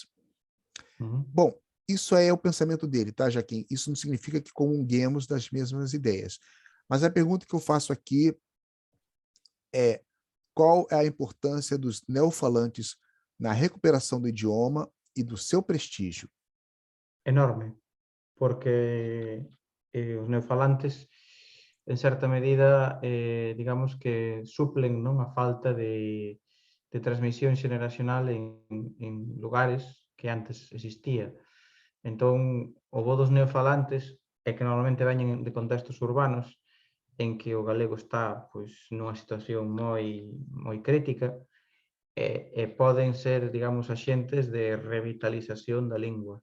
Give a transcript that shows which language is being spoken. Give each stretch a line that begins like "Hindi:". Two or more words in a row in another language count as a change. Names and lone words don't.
Portuguese: Bom, isso é o pensamento dele, tá, Jaquim? Isso não significa que comunguemos das mesmas ideias. Mas a pergunta que eu faço aqui é: qual é a importância dos neofalantes na recuperação do idioma e do seu prestígio?
Galician: Enorme, porque os neofalantes, en certa medida, digamos que suplen, non, a falta de transmisión xeneracional en lugares que antes existía. Entón, o bo dos neofalantes é que normalmente veñen de contextos urbanos en que o galego está, pois, nunha situación moi crítica, e poden ser, digamos, axentes de revitalización da lingua.